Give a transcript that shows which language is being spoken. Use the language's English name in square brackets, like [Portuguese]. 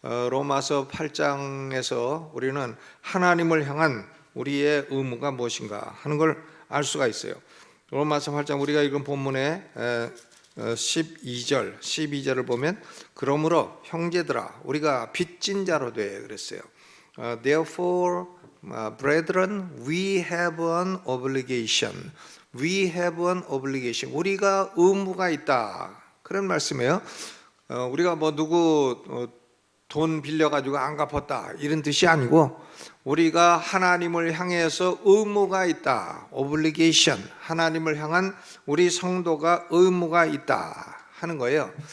[Korean] 로마서 8장에서 우리는 하나님을 향한 우리의 의무가 무엇인가 하는 걸 알 수가 있어요. 로마서 8장 우리가 읽은 본문에 12절을 보면, 그러므로 형제들아 우리가 빚진 자로 돼 그랬어요. [English] Therefore, brethren, we have an obligation. We have an obligation. [Korean] 우리가 의무가 있다, 그런 말씀이에요. 우리가 누구 돈 빌려가지고 안 갚았다, 이런 뜻이 아니고, 우리가 하나님을 향해서 의무가 있다, obligation, 하나님을 향한 우리 성도가 의무가 있다 하는 거예요.